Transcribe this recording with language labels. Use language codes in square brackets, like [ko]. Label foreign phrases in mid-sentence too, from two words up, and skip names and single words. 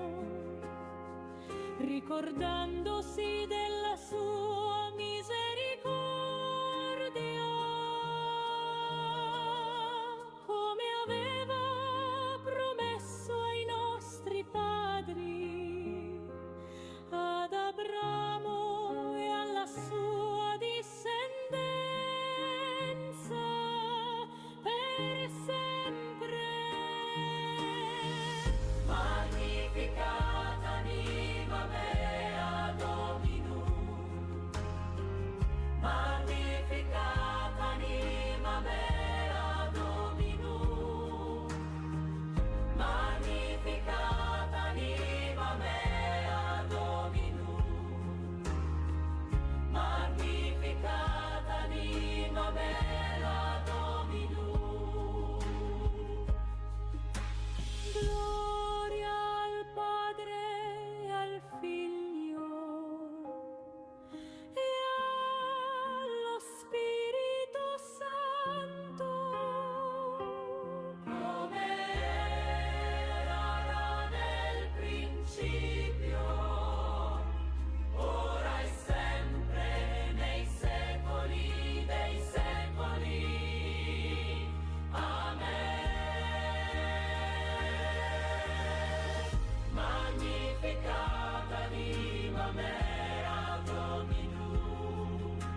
[it] ricordandosi della sua misericordia, come aveva promesso ai nostri padri, ad Abramo e alla sua discendenza per sempre. [la] Magnificat anima mea Dominum, magnificat anima mea Dominum, magnificat anima mea Dominum, magnificat anima mea Dominum. [it] Gloria al Padre e al Figlio e allo Spirito Santo, come era nel principio, ora e sempre, nei secoli dei secoli. Amen. [la] Magnificat anima mea Dominum,